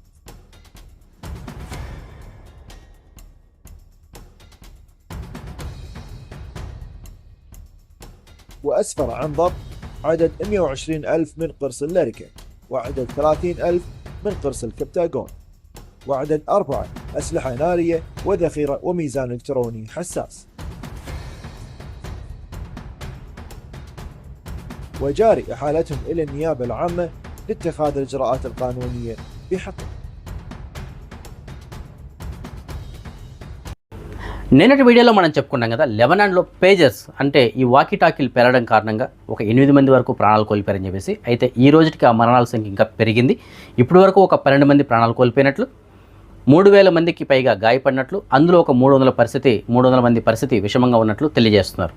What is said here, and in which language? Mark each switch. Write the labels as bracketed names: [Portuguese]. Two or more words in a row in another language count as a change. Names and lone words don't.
[Arabic] وأسفر عن ضبط عدد 120,000 من قرص اللاريكا، وعدد 30,000 من قرص الكبتاغون، وعدد 4 أسلحة نارية وذخيرة وميزان إلكتروني حساس. وجاري إحالتهم إلى النيابة العامة لاتخاذ الإجراءات القانونية بحقه. [Telugu] నిన్నటి వీడియోలో మనం చెప్పుకున్నాం కదా, లెబనాన్లో పేజర్స్ అంటే ఈ [English] walkie talkies [Telugu] పెరగడం కారణంగా ఒక 8 మంది వరకు ప్రాణాలు కోల్పోయారని చెప్పేసి. అయితే ఈ రోజుకి ఆ మరణాల సంఖ్య ఇంకా పెరిగింది. ఇప్పటి వరకు ఒక 12 మంది ప్రాణాలు కోల్పోయినట్లు, 3,000 మందికి పైగా గాయపడినట్లు, అందులో ఒక 300 మంది పరిస్థితి విషమంగా ఉన్నట్లు తెలియజేస్తున్నారు.